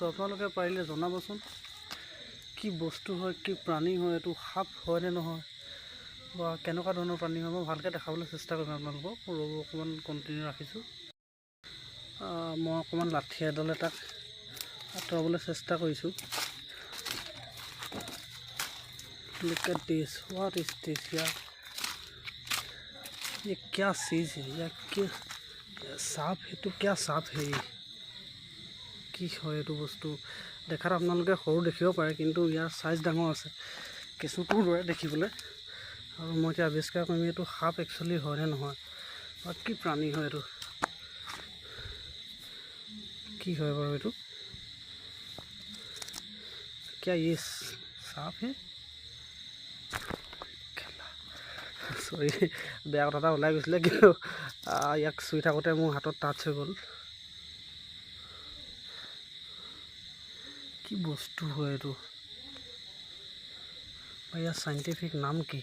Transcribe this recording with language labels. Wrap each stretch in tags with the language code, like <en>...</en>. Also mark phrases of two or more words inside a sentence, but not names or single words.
<as>আপোনালোকে পাৰিলে জনাবচোন। কি বস্তু হয়, কি প্ৰাণী হয়, এইটো সাপ হয় নে নহয়, বা কেনেকুৱা ধৰণৰ প্ৰাণী হয়? মই ভালকৈ দেখাবলৈ চেষ্টা কৰিম আপোনালোকক। ৰ'ব, অকণমান কণ্টিনিউ ৰাখিছোঁ। মই অকণমান লাঠি এডালে তাক আঁতৰাবলৈ চেষ্টা কৰিছোঁ।</as> <en>Look at this. What is this?</en> <hi>ये क्या चीज़ है? या क्या सांप है? तो क्या सांप है?</hi> <as>কি হয় এইটো বস্তু? দেখাত আপোনালোকে সৰু দেখিব পাৰে, কিন্তু ইয়াৰ চাইজ ডাঙৰ আছে, কেঁচুটোৰ দৰে দেখিবলৈ। আৰু মই এতিয়া আৱিষ্কাৰ কৰিম এইটো সাপ একচুৱেলি হয় নে নহয়, বা কি প্ৰাণী হয় এইটো, কি হয় বাৰু এইটো?</as> <hi>क्या ये सांप है?</hi> <as>চৰি, বেয়া কথা এটা ওলাই গৈছিলে, কিন্তু ইয়াক চুই থাকোঁতে মোৰ হাতত টাচ হৈ গ'ল। কি বস্তু হয় এইটো, বা ইয়াৰ চাইণ্টিফিক নাম কি?</as>